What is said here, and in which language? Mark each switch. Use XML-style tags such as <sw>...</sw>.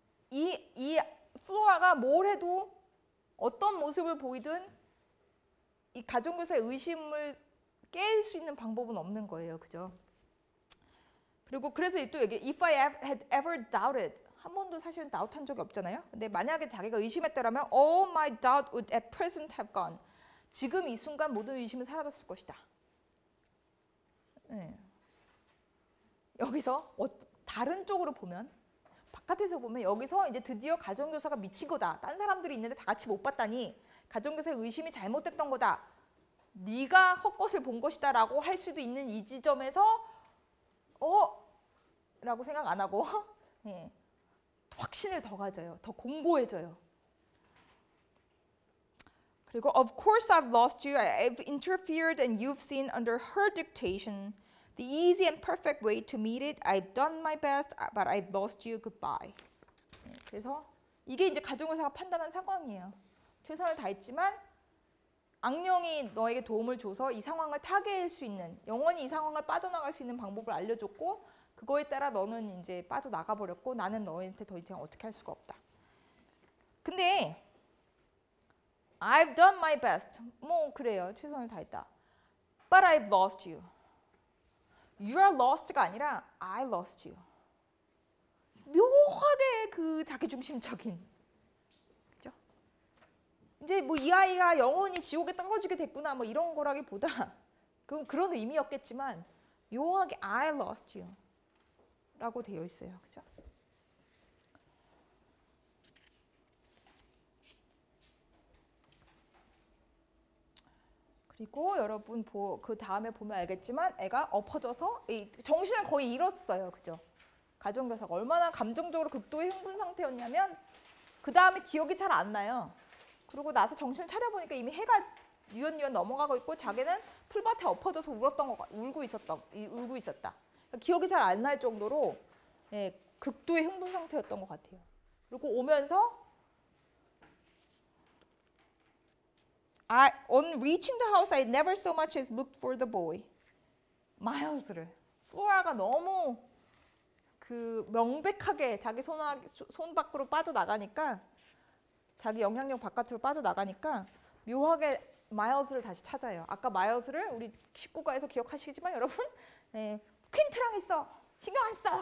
<ko>이 플로라가 뭘 해도 어떤 모습을 보이든 이 가정교사의 의심을 깰 수 있는 방법은 없는 거예요. 그죠? 그리고 그래서 또 여기</ko> <en>if I had ever doubted,</en> <ko>한 번도 사실은 다웃한 적이 없잖아요. 근데 만약에 자기가 의심했더라면</ko> <en>all my doubt would at present have gone.</en> <ko>지금 이 순간 모든 의심은 사라졌을 것이다. 네. 여기서 다른 쪽으로 보면, 바깥에서 보면 여기서 이제 드디어 가정교사가 미친 거다. 딴 사람들이 있는데 다 같이 못 봤다니 가정교사의 의심이 잘못됐던 거다. 네가 헛것을 본 것이다 라고 할 수도 있는 이 지점에서 라고 생각 안 하고 네. 확신을 더 가져요. 더 공고해져요.</ko> <en>그리고 of course I've lost you. I've interfered and you've seen under her dictation the easy and perfect way to meet it. I've done my best, but I've lost you. Goodbye.</en> <ko>네, 그래서 이게 이제 가정교사가 판단한 상황이에요. 최선을 다했지만 악령이 너에게 도움을 줘서 이 상황을 타개할 수 있는, 영원히 이 상황을 빠져나갈 수 있는 방법을 알려줬고, 그거에 따라 너는 이제 빠져나가 버렸고 나는 너한테 더 이상 어떻게 할 수가 없다.</ko> <en>근데 I've done my best.</en> <ko>뭐 그래요. 최선을 다했다.</ko> <en>But I've lost you. You are lost가 아니라 I lost you.</en> <ko>묘하게 그 자기중심적인. 그죠? 이제 뭐 이 아이가 영원히 지옥에 떨어지게 됐구나 뭐 이런 거라기보다 그런 의미였겠지만 묘하게</ko> <en>I lost you</en> <ko>라고 되어 있어요. 그죠? 그리고 여러분 그 다음에 보면 알겠지만 애가 엎어져서 정신을 거의 잃었어요. 그죠? 가정교사가 얼마나 감정적으로 극도의 흥분 상태였냐면 그 다음에 기억이 잘 안 나요. 그러고 나서 정신을 차려보니까 이미 해가 유연유연 넘어가고 있고 자기는 풀밭에 엎어져서 울고 있었다. 그러니까 기억이 잘 안 날 정도로 극도의 흥분 상태였던 것 같아요. 그리고 오면서</ko> <en>on reaching the house, I never so much as looked for the boy.</en> <ko>마일스를. 플로라가 너무 그 명백하게 자기 손 밖으로 빠져나가니까, 자기 영향력 바깥으로 빠져나가니까 묘하게 마일스를 다시 찾아요. 아까 마일스를 우리 19과에서 기억하시지만 여러분, 퀸트랑 있어. 신경 안 써.</ko>